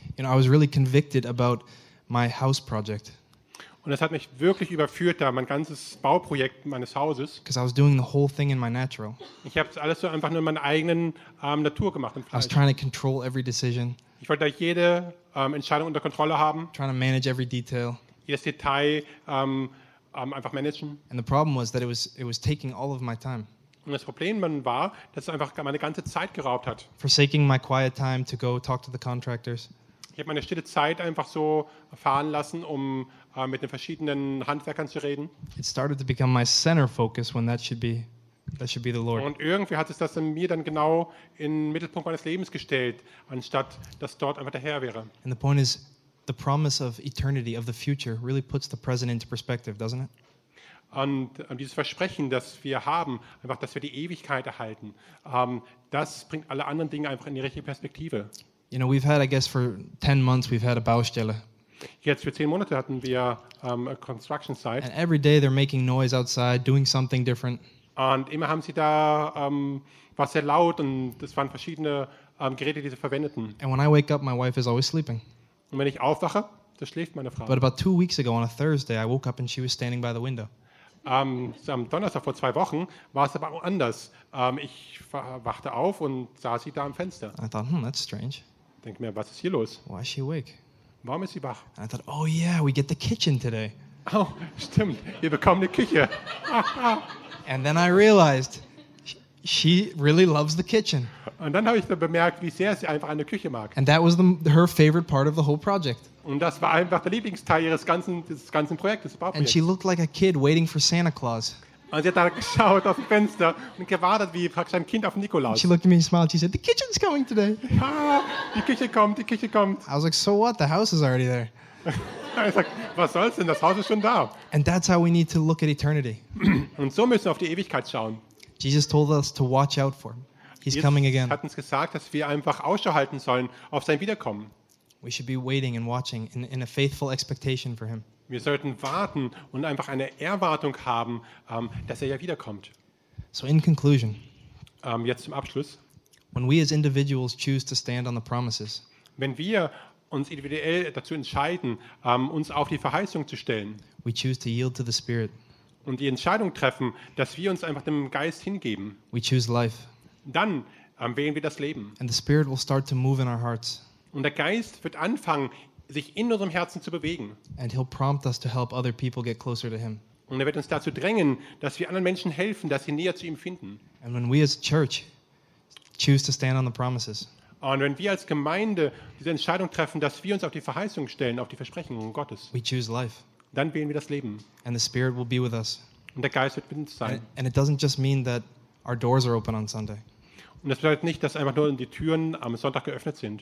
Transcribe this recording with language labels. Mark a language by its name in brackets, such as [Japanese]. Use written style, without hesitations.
[English] You know, I was really convicted about my house project. [German] Und das hat mich wirklich überführt, da mein ganzes Bauprojekt meines Hauses. [English] Because I was doing the whole thing in my natural. [German] Ich habe alles so einfach nur in meiner eigenen Natur gemacht. [English] I was trying to control every decision. [German] Ich wollte jede Entscheidung unter Kontrolle haben. [English] Trying to manage every detail. [German] Jedes Detail einfach managen. [English] And the problem was that it was taking all of my time. [German] Und das Problem war, dass es einfach meine ganze Zeit geraubt hat. [English] Forsaking my quiet time to go talk to the contractors. [German] Ich habe meine stille Zeit einfach so fahren lassen, um mit den verschiedenen Handwerkern zu reden. [English] It started to become my center focus when that should be the Lord. [German] Und irgendwie hat es das in mir dann genau in den Mittelpunkt meines Lebens gestellt, anstatt dass dort einfach der Herr wäre. [English] And the point is, the promise of eternity, of the future, really puts the present into perspective, doesn't it? [German] Und dieses Versprechen, das wir haben, einfach, dass wir die Ewigkeit erhalten, das bringt alle anderen Dinge einfach in die richtige Perspektive. [English] You know, we've had, I guess, for 10 months, we've had a Baustelle. [German] Jetzt für 10 Monate hatten wir [English] a construction site. And every day they're making noise outside, doing something different. [German] Und immer haben sie da, war sehr laut und das waren verschiedene Geräte, die sie verwendeten. [English] And when I wake up, my wife is always sleeping. [German] Und wenn ich aufwache, da schläft meine Frau. [English] But about 2 weeks ago, on a Thursday, I woke up and she was standing by the window. [German] Am Donnerstag vor 2 Wochen war es aber auch anders. Ich wachte auf und sah sie da am Fenster. [English] I thought, that's strange. [German] Denk mir, was ist hier los? [English] Why is she awake? [German] Warum ist sie wach? [English] And I thought, oh yeah, we get the kitchen today. [German] Oh, stimmt, wir bekommen eine Küche. [English] And then I realized, she really loves the kitchen. [German] Und dann habe ich dann bemerkt, wie sehr sie einfach eine Küche mag. [English] And that was her favorite part of the whole project. [German] Und das war einfach der Lieblingsteil ihres ganzen, dieses ganzen Projektes. [English] And she looked like a kid waiting for Santa Claus. [German] Und sie hat da geschaut auf dem Fenster und gewartet wie praktisch ein Kind auf Nikolaus. [English] And she looked at me and smiled. She said, "The kitchen's coming today." [German] Die Küche kommt, die Küche kommt. [English] I was like, "So what? The house is already there." [German] Ich sag, was soll's denn? Das Haus ist schon da. [English] And that's how we need to look at eternity. [German] Und so müssen wir auf die Ewigkeit schauen. [English] Jesus told us to watch out for him. He's Jesus coming again. [German] Hat uns gesagt, dass wir einfach Ausschau halten sollen auf sein Wiederkommen. [English] We should be waiting and watching in a faithful expectation for him. [German] Wir sollten warten und einfach eine Erwartung haben, dass er ja wiederkommt. [English] So in conclusion. [German] Jetzt zum Abschluss. [English] When we as individuals choose to stand on the promises. [German] Wenn wir uns individuell dazu entscheiden, uns auf die Verheißung zu stellen. [English] We choose to yield to the Spirit. [German] Und die Entscheidung treffen, dass wir uns einfach dem Geist hingeben. [English] We choose life. [German] Dann wählen wir das Leben. [English] And the Spirit will start to move in our hearts. [German] Und der Geist wird anfangen, sich in unserem Herzen zu bewegen. [English] And he'll prompt us to help other people get closer to him. [German] Und wird uns dazu drängen, dass wir anderen Menschen helfen, dass sie näher zu ihm finden. [English] And when we as church choose to stand on the promises. [German] Und wenn wir als Gemeinde diese Entscheidung treffen, dass wir uns auf die Verheißung stellen, auf die Versprechungen Gottes. [English] We choose life. [German] Dann wählen wir das Leben. [English] And the Spirit will be with us. [German] Und der Geist wird mit uns sein. [English] And it doesn't just mean that our doors are open on Sunday. [German] Und das bedeutet nicht, dass einfach nur die Türen am Sonntag geöffnet sind.